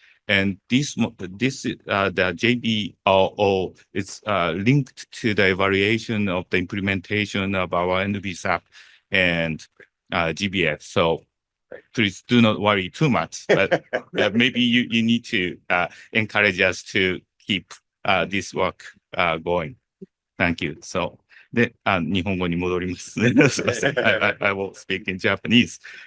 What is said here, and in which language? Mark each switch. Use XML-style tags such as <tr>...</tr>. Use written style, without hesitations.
<en>And the JBO is linked to the evaluation of the implementation of our NBSAP and GBF. So please do not worry too much, but maybe you need to encourage us to keep this work going. Thank you.</en> <ja>So,で、日本語に戻りますね。すいません。</ja> <en>I will speak in Japanese.</en>